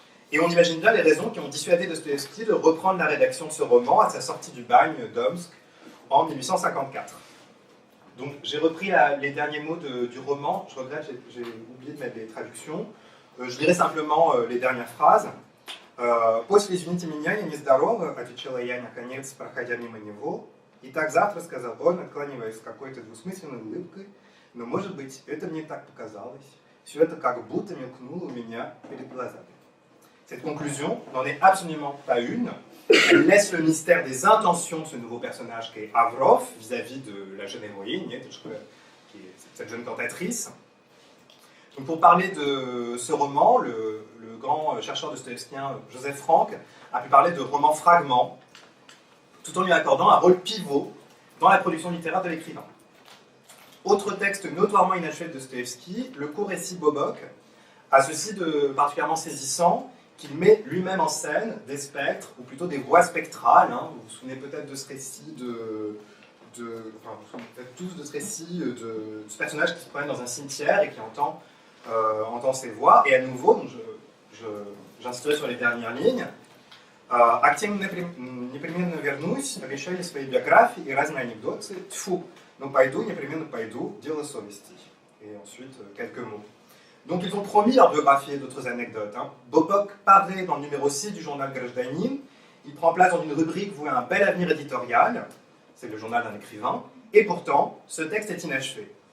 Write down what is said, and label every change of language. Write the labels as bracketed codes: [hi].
[fr] Et on imagine bien les raisons qui ont dissuadé Dostoïevski de reprendre la rédaction de ce roman à sa sortie du bagne d'Omsk en 1854. Donc j'ai repris les derniers mots du roman. Je regrette, j'ai oublié de mettre les traductions. Je lirai simplement les dernières phrases. [ru] «После извините меня, я нездорова», отвечала я наконец, проходя мимо него. «И так завтра», — сказал он, откланиваясь с какой-то двусмысленной улыбкой, «но, может быть, это мне так показалось. Все это как будто мелькнуло у меня перед глазами». [fr] Cette conclusion n'en est absolument pas une. Elle laisse le mystère des intentions de ce nouveau personnage qui est Avrov vis-à-vis de la jeune héroïne, qui est cette jeune cantatrice. Donc pour parler de ce roman, le grand chercheur dostoïevskien Joseph Frank a pu parler de roman fragment, tout en lui accordant un rôle pivot dans la production littéraire de l'écrivain. Autre texte notoirement inachevé de Dostoïevski, le court récit Bobok, a ceci de particulièrement saisissant qu'il met lui-même en scène des spectres, ou plutôt des voix spectrales. Vous vous souvenez peut-être de ce récit vous souvenez peut-être tous de ce récit de ce personnage qui se promène dans un cimetière et qui entend ces voix. Et à nouveau, donc j'insisterai sur les dernières lignes. [ru] «А к тем непременно вернусь, обещали свои биографии и разные анекдоты. Тьфу, но пойду, непременно пойду, дело совести». [fr] Et ensuite, quelques mots. Donc ils ont promis leur biographie et d'autres anecdotes. Bobok paraît dans le numéro 6 du journal Grajdanin. Il prend place dans une rubrique vouée à un bel avenir éditorial. C'est le journal d'un écrivain. Et pourtant, ce texte est inachevé.